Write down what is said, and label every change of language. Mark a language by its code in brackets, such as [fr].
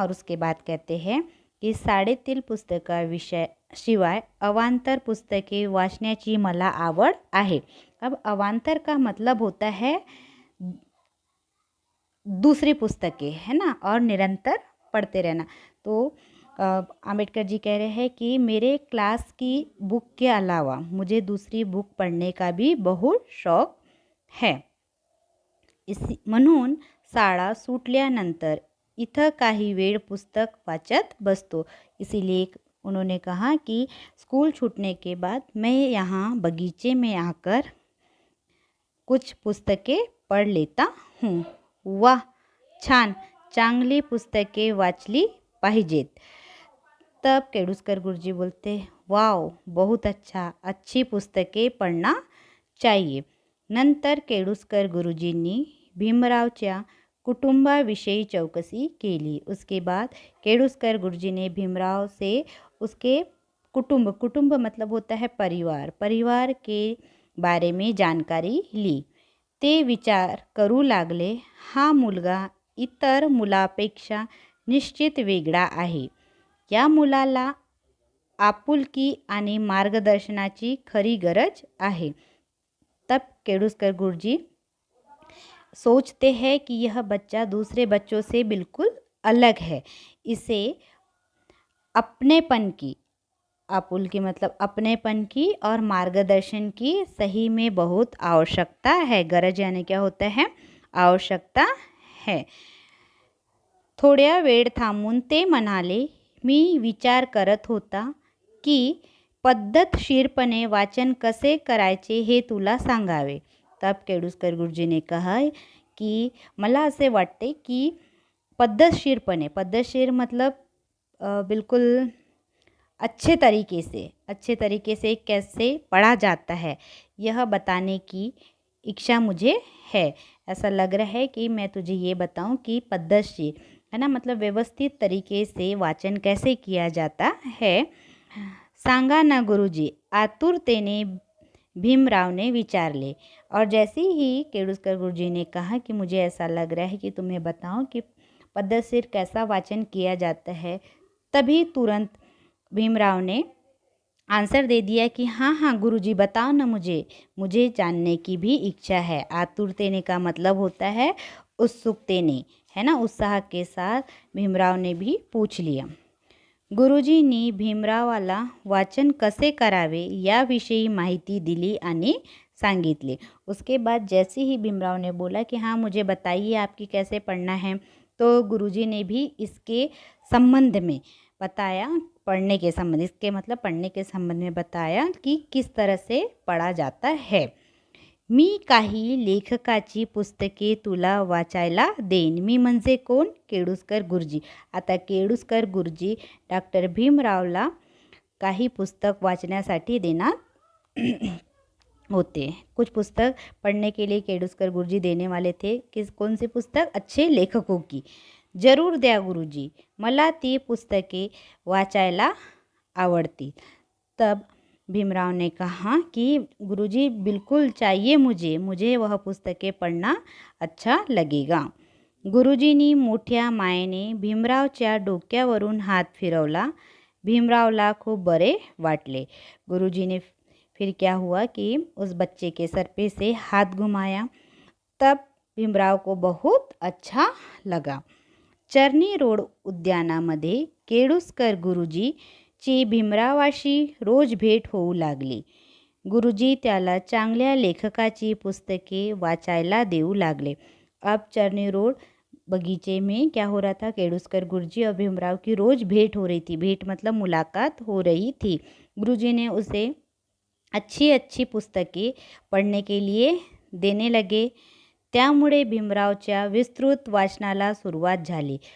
[hi] और उसके बाद कहते हैं की [mr] शाळेतील पुस्तकाविषय शिवाय अवांतर पुस्तके वाचण्याची मला आवड आहे. [hi] अब अवांतर का मतलब होता है दूसरी पुस्तकें, है ना, और निरंतर पढ़ते रहना. तो आंबेडकर जी कह रहे हैं कि मेरे क्लास की बुक के अलावा मुझे दूसरी बुक पढ़ने का भी बहुत शौक है. [mr] म्हणून शाळा सुटल्यानंतर इथं काही वेळ पुस्तक वाचत बसतो. [hi] इसीलिए उन्होंने कहा कि स्कूल छूटने के बाद मैं यहाँ बगीचे में आकर कुछ पुस्तकें पढ़ लेता हूँ. [mr] वाह छान, चांगली पुस्तके वाचली पाहिजेत. [hi] तब केडूसकर गुरुजी बोलते, वाओ बहुत अच्छा, अच्छी पुस्तकें पढ़ना चाहिए. [mr] नंतर केडूसकर गुरुजींनी भीमरावच्या कुटुंबाविषयी चौकसी केली. [hi] उसके बाद केडूसकर गुरुजी ने भीमराव से उसके कुटुंब मतलब होता है परिवार के बारे में जानकारी ली. [mr] ते विचार करू लागले, हा मुलगा इतर मुलापेक्षा निश्चित वेगळा आहे. या मुलाला आपुलकी आणि मार्गदर्शनाची खरी गरज आहे. [hi] तब केडूसकर गुरुजी सोचते हैं कि यह बच्चा दूसरे बच्चों से बिल्कुल अलग है. इसे अपनेपन की, आपुलकी मतलब अपनेपन की और मार्गदर्शन की सही में बहुत आवश्यकता है. गरज यानी क्या होता है? आवश्यकता है. [mr] थोड्या वेळ थांबून ते म्हणाले, मी विचार करत होता की पद्धतशीरपणे वाचन कसे करायचे हे तुला सांगावे. [hi] तब केडुस्कर गुरुजी ने कहा कि [mr] मला असे वाटते कि पद्धतशीरपणे, [hi] पद्धतशीर मतलब बिल्कुल अच्छे तरीके से कैसे पढ़ा जाता है यह बताने की इच्छा मुझे है. ऐसा लग रहा है कि मैं तुझे ये बताऊं कि पद्धतशीर है ना, मतलब व्यवस्थित तरीके से वाचन कैसे किया जाता है. [mr] सांगा ना गुरुजी, आतुरतेने भीमराव ने विचारले. [hi] और जैसे ही केडुस्कर गुरुजी ने कहा कि मुझे ऐसा लग रहा है कि तुम्हें बताऊं कि पद्धतशीर कैसा वाचन किया जाता है, तभी तुरंत भीमराव ने आंसर दे दिया कि हाँ हाँ गुरुजी बताओ ना, मुझे जानने की भी इच्छा है. आतुरतेने का मतलब होता है उत्सुकतेने, है ना, उत्साह के साथ भीमराव ने भी पूछ लिया. [mr] गुरुजींनी भीमरावाला वाचन कसे करावे याविषयी माहिती दिली आणि सांगितले. [hi] उसके बाद जैसे ही भीमराव ने बोला कि हाँ मुझे बताइए आपकी कैसे पढ़ना है, तो गुरुजी ने भी इसके संबंध में बताया, पढ़ने के संबंध, इसके मतलब पढ़ने के संबंध में बताया कि किस तरह से पढ़ा जाता है. [mr] मी काही लेखकाची पुस्तके तुला वाचायला देईन. मी म्हणजे कोण? केडुस्कर गुरुजी. आता केडुस्कर गुरुजी डॉक्टर भीमरावला काही पुस्तक वाचण्यासाठी देणार होते. [hi] कुछ पुस्तक पढ़ने के लिए केडुस्कर गुरुजी देने वाले थे. कौन सी पुस्तक? अच्छे लेखकों की. [mr] जरूर द्या गुरुजी, मला ती पुस्तके वाचायला आवडती. [hi] तब भीमराव ने कहा कि गुरुजी बिल्कुल चाहिए मुझे वह पुस्तकें पढ़ना अच्छा लगेगा. [mr] गुरुजींनी मोठ्या मायेने भीमरावच्या डोक्यावरून हात फिरवला. भीमरावला खूप बरे वाटले. [hi] गुरुजी ने फिर क्या हुआ कि उस बच्चे के सर पे से हाथ घुमाया. तब भीमराव को बहुत अच्छा लगा. [mr] चर्नी रोड उद्यानामध्ये केडुस्कर गुरुजी ची भीमरावाशी रोज भेट होऊ लागली. गुरुजी त्याला चांगल्या लेखकाची पुस्तके वाचायला देऊ लागले. [hi] अब चर्नी रोड बगीचे में क्या हो रहा था? केडुस्कर गुरुजी और भीमराव की रोज भेंट हो रही थी. भेंट मतलब मुलाकात हो रही थी. गुरुजी ने उसे अच्छी अच्छी पुस्तकें पढ़ने के लिए देने लगे. [mr] त्यामुळे भीमरावच्या विस्तृत वाचनाला सुरुवात झाली.